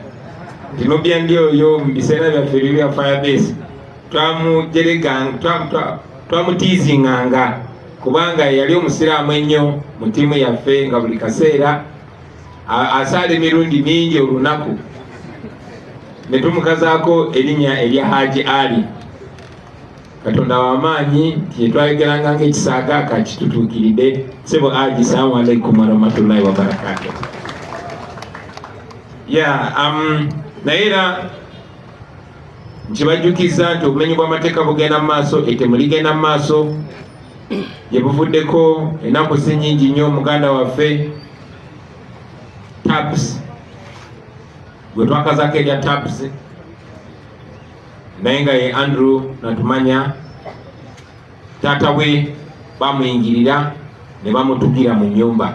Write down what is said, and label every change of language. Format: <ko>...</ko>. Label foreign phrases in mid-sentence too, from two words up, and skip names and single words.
<lg>Tinobya ndi oyo mu biseera byaffe bya Firebase twamutiizinganga kubanga yali omusiraamu ennyo mu ttiimu yaffe nga buli kaseera asaala emirundi mingi olunaku. Ne tumukazaako erinnya erya Haji Ali. Katonda w'amaanyi kyetwayogeranga ng'ekisaaga kakitutuukiridde. Sebo Haji,</lg> <ar>السلام عليكم ورحمة الله وبركاته.</ar> <lg>Naye era nkibajjukiza nti obumenyi bw'amateeka bugenda mu maaso, ettemu ligenda mu maaso. Gye buvuddeko ennaku si nnyingi nnyo muganda waffe Tabs, gwe twakazaako erya Tabs, naye nga ye Andrew Natumanya, taata we bamuyingirira ne bamutugira mu nnyumba.</lg>